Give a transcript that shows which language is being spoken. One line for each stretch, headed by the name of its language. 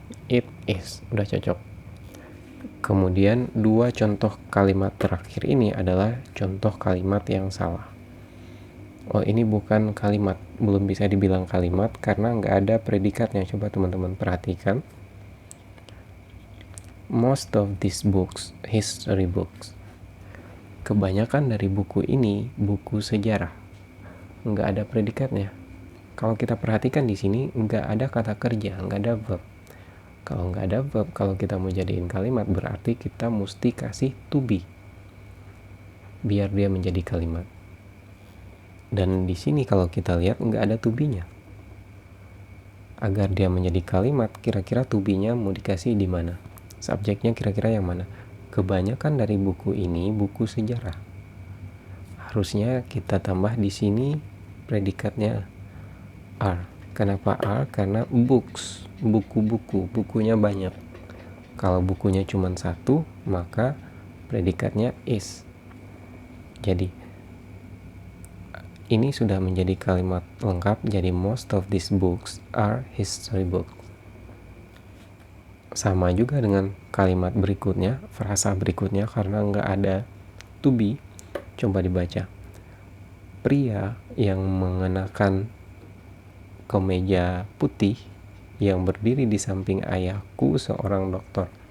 English: It is,
Indonesian: udah cocok. Kemudian dua contoh kalimat terakhir ini adalah contoh kalimat yang salah. Oh ini bukan kalimat, belum bisa dibilang kalimat karena nggak ada predikatnya. Coba teman-teman perhatikan.
English: Most of these books, history books.
Indonesian: Kebanyakan dari buku ini buku sejarah. Nggak ada predikatnya. Kalau kita perhatikan di sini nggak ada kata kerja, nggak ada verb. Kalau nggak ada verb, kalau kita mau jadiin kalimat berarti kita mesti kasih to be biar dia menjadi kalimat. Dan di sini kalau kita lihat nggak ada to be-nya. Agar dia menjadi kalimat, kira-kira to be-nya mau dikasih di mana? Subjeknya kira-kira yang mana? Kebanyakan dari buku ini buku sejarah. Harusnya kita tambah di sini predikatnya are. Kenapa are? Karena books, buku-buku, bukunya banyak. Kalau bukunya cuma satu, maka predikatnya is. Jadi ini sudah menjadi kalimat lengkap.
English: Jadi most of these books are history books.
Indonesian: Sama juga dengan kalimat berikutnya, frasa berikutnya, karena nggak ada to be. Coba dibaca. Pria yang mengenakan kemeja putih yang berdiri di samping ayahku seorang dokter.